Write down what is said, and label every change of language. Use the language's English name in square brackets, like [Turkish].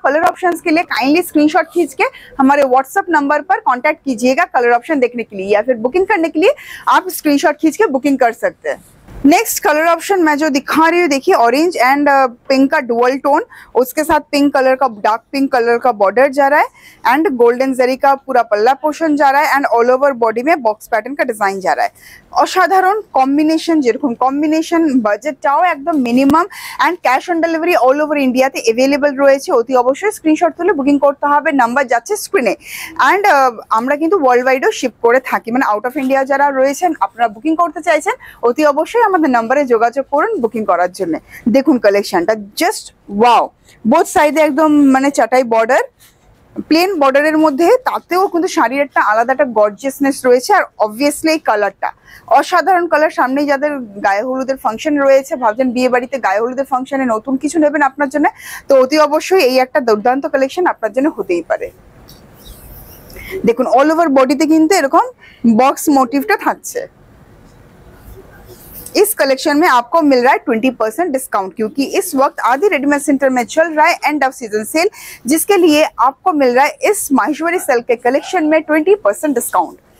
[Hindi] Colour options के लिए kindly screenshot खींच के हमारे व्हाट्सएप नंबर पर कांटेक्ट कीजिएगा कलर ऑप्शन देखने के लिए, या फिर बुकिंग करने के लिए आप स्क्रीनशॉट खींच के बुकिंग कर सकते हैं। नेक्स्ट कलर ऑप्शन मैं जो दिखा रही हूँ देखिए ऑरेंज एंड पिंक का डुअल टोन, उसके साथ पिंक कलर का डार्क पिंक कलर का बॉर्डर जा रहा है, एंड गोल्डन जरी का पूरा पल्ला पोर्शन जा रहा है, एंड ऑल ओवर बॉडी में बॉक्स पैटर्न का डिजाइन जा रहा है। असाधारण कॉम्बिनेशन, [Bangla] যেরকম কম্বিনেশন বাজেটটাও একদম minimum, and cash on delivery all over ইন্ডিয়াতে अवेलेबल রয়েছে। অতি অবশ্যই স্ক্রিনশট তুলে বুকিং করতে হবে, নাম্বার যাচ্ছে স্ক্রিনে। এন্ড আমরা কিন্তু ওয়ার্ল্ড ওয়াইডও শিপ করে থাকি, মানে আউট অফ ইন্ডিয়া যারা রয়েছেন আপনারা বুকিং করতে চাইছেন অতি অবশ্যই আমাদের নম্বরে যোগাযোগ করুন বুকিং করার জন্য। দেখুন কালেকশনটা জাস্ট ওয়াও, বোথ সাইডে একদম মানে চাটাই বর্ডার, প্লেন বর্ডারের মধ্যে তাতেও কিন্তু শাড়ির একটা আলাদা একটা গর্জিয়াসনেস রয়েছে। আর অবভিয়াসলি এই কালারটা অসাধারণ কালার। সামনেই যাদের গায়ে হলুদের ফাংশন রয়েছে, ভাবছেন বিয়ে বাড়িতে গায়ে হলুদের ফাংশনে নতুন কিছু নেবেন আপনার জন্য, তো অতি অবশ্যই এই একটা দুর্দান্ত কালেকশন আপনার জন্য হতেই পারে। দেখুন অল ওভার বডিতে কিন্তু এরকম বক্স মোটিভটা থাকছে। [Hindi] इस कलेक्शन में आपको मिल रहा है 20% डिस्काउंट, क्योंकि इस वक्त आदि रेडीमेड सेंटर में चल रहा है एंड ऑफ सीजन सेल, जिसके लिए आपको मिल रहा है इस माहेश्वरी सिल्क के कलेक्शन में 20% डिस्काउंट।